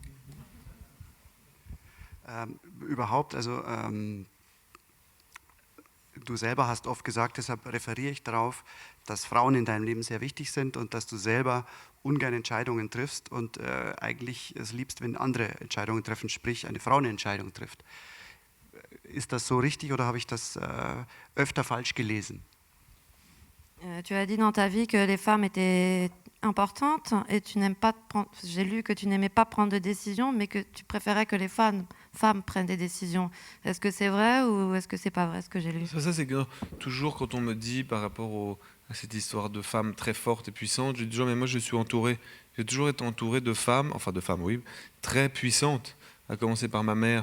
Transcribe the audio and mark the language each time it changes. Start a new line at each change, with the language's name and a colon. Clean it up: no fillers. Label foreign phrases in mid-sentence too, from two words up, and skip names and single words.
German: Überhaupt, also du selber hast oft gesagt, deshalb referiere ich darauf, dass Frauen in deinem Leben sehr wichtig sind und dass du selber ungern Entscheidungen triffst und eigentlich es liebst, wenn andere Entscheidungen treffen, sprich eine Frau eine Entscheidung trifft. Ist das so richtig oder habe ich das öfter falsch gelesen?
French: Tu as dit dans ta vie que les femmes étaient importantes et tu n'aimes pas j'ai lu que tu n'aimais pas prendre de décisions, mais que tu préférais que les femmes prennent des décisions. Est-ce que c'est vrai ou est-ce que c'est pas vrai ce que j'ai lu? Ça c'est que toujours quand on me dit par rapport à cette histoire de femmes très fortes et puissantes, je dis toujours mais moi je suis entouré, j'ai toujours été entouré de femmes, oui, très puissantes, à commencer par ma mère.